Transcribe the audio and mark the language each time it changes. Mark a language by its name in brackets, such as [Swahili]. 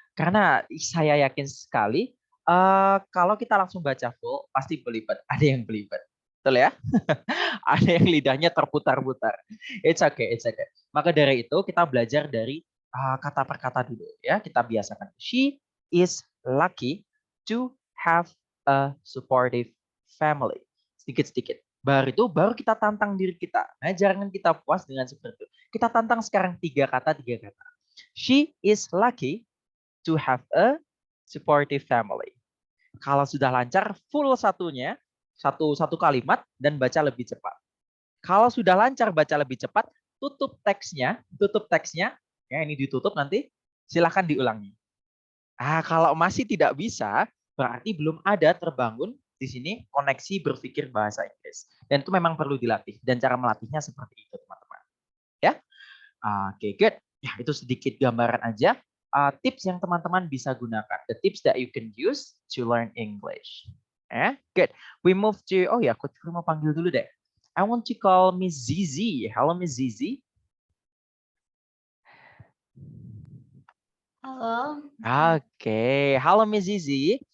[Indonesian] Karena saya yakin sekali kalau kita langsung baca full pasti belibet, ada yang belibet. Betul ya? Ada yang lidahnya terputar-putar. [English] It's okay. [Indonesian] Maka dari itu kita belajar dari kata per kata dulu ya, kita biasakan. [English] She is lucky to have a supportive family. [Indonesian] Sedikit-sedikit. Baru kita tantang diri kita. Nah, jangan kita puas dengan seperti itu. Kita tantang sekarang 3 kata. She is lucky to have a supportive family. Kalau sudah lancar, full satunya, satu kalimat dan baca lebih cepat. Kalau sudah lancar baca lebih cepat, tutup teksnya, ya ini ditutup nanti, silahkan diulangi. Kalau masih tidak bisa, berarti belum ada terbangun di sini koneksi berpikir bahasa Inggris. Dan itu memang perlu dilatih. Dan cara melatihnya seperti itu, teman-teman. Ya, oke, good. Ya, itu sedikit gambaran aja tips yang teman-teman bisa gunakan. [English] The tips that you can use to learn English. Good. We move to, [Indonesian] oh ya, Coach Puri mau panggil dulu deh. [English] I want to call Miss Zizi. Hello, Miss Zizi. Hello. Okay. Hello, Miss Zizi.